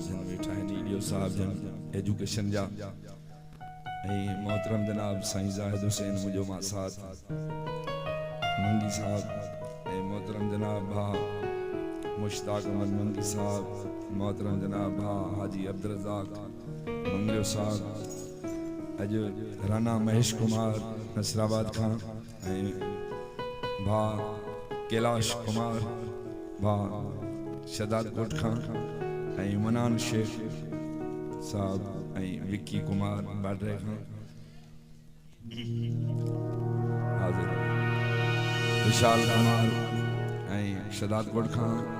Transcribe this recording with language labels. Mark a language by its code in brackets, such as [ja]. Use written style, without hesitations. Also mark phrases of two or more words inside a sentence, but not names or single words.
[sd] जन वेठा है नीडियो साहब जन एजुकेशन जा मोहतरम जनाब साईं जाहिद हुसैन मुझो मां साथ मंगी साहब मोहतरम जनाब भा मुश्ताक अहमद मंगी साहब मोहतरम जनाब भा हाजी अब्दुल रज़ाक मंगियो साहब अज राना महेश कुमार नसराबाद खां भा कैलाश कुमार भा शदाद कोट खां मनान शेख साहब विक्की कुमार बाडरे खां हाजिर विशाल कुमार शदाद कोट खां